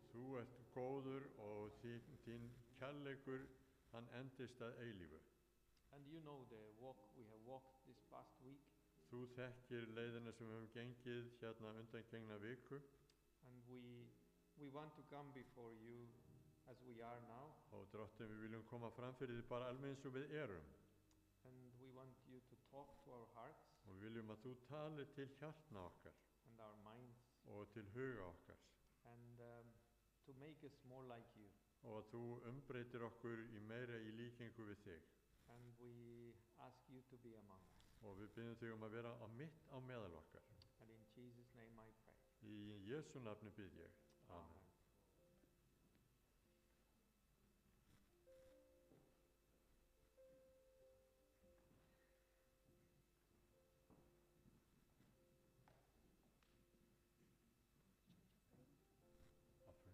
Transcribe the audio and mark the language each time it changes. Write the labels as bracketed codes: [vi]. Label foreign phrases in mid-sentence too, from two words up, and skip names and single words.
[is] þú ert góður og þín kærleikur, hann endist að eilífu. [en] And you know the walk we have walked this past week, [is] Þú þekkir leiðina sem við höfum gengið hérna undangengna viku [en] and we want to come before you as we are now, [is] og Drottinn, við viljum koma fram fyrir þig bara alveg eins og við erum. [en] and we want you to talk to our hearts [is] Og við viljum að þú talir til hjartna okkar [en] and our minds, [is] og til huga okkar [en] and to make us more like you. [is] og að þú umbreytir okkur í meira í líkingu við þig. [en] And we ask you to be among us. [is] Og við byggjum þig að vera mitt á meðal okkar. [en] And in Jesus' name I pray. [is] Í Jesú nafni bið ég. [en] Amen. Offering.